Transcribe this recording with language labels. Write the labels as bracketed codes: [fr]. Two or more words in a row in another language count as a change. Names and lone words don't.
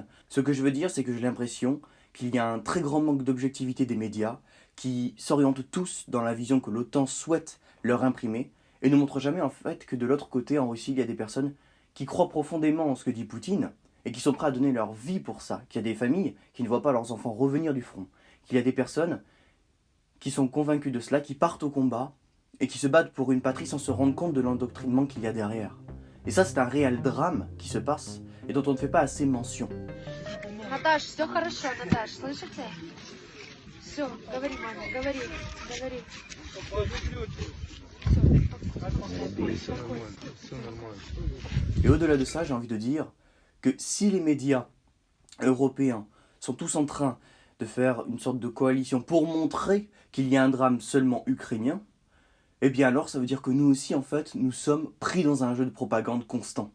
[fr] Ce que je veux dire, c'est que j'ai l'impression qu'il y a un très grand manque d'objectivité des médias, qui s'orientent tous dans la vision que l'OTAN souhaite leur imprimer, et ne montrent jamais en fait que de l'autre côté, en Russie, il y a des personnes qui croient profondément en ce que dit Poutine, et qui sont prêts à donner leur vie pour ça, qu'il y a des familles qui ne voient pas leurs enfants revenir du front, qu'il y a des personnes qui sont convaincus de cela, qui partent au combat et qui se battent pour une patrie sans se rendre compte de l'endoctrinement qu'il y a derrière. Et ça, c'est un réel drame qui se passe et dont on ne fait pas assez mention. [ru] Наташ, все хорошо, Наташ, слышите? Все, говори, мама, говори, говори. [fr] Et au-delà de ça, j'ai envie de dire que si les médias européens sont tous en train de faire une sorte de coalition pour montrer qu'il y a un drame seulement ukrainien, eh bien alors ça veut dire que nous aussi, en fait, nous sommes pris dans un jeu de propagande constant.